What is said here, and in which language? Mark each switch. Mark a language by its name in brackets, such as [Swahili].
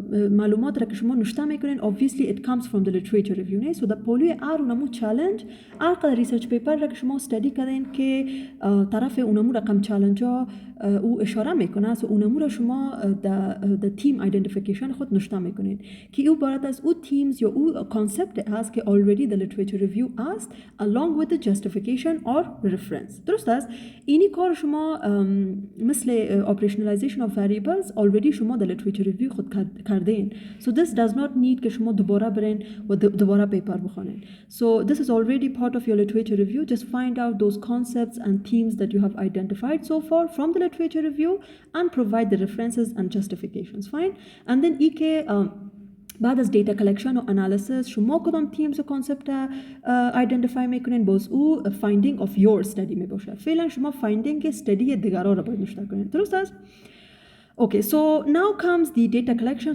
[Persian] معلومات را که شما نوشته میکنین [English] obviously it comes from the literature review [Persian] نه. so در پولوی اونمو چالش قدر ریسرچ پیپر را که شما استادی کردین که طرف اونمو رقم چالش ها او اشاره میکنه so اونمو را شما در تیم ایدنتیفیکیشن خود نوشته میکنین که او عبارت از او تیمز یا او کانسپت هست که already the literature review است [English] along with the justification or reference. [Persian] درست است؟ اینی کار شما مثل operationalization of variables already شما در literature review خود کردین. [English] So this does not need [Persian] که شما دوباره برین و دوباره پیپر بخونین. [English] So this is already part of your literature review. Just find out those concepts and themes that you have identified so far from the literature review and provide the references and justifications. Fine. And then [Persian] که بعد از دیتا کلکشن و انالیسیس شما کدام تیمز و کانسپت ایدنتیفای میکنین باز او فایندینگ [English] of your study [Persian] می باشه. فعلا شما فایندینگ استدی دیگران را باید نوشته کنین. درست است؟ [English] Okay, so now comes the data collection.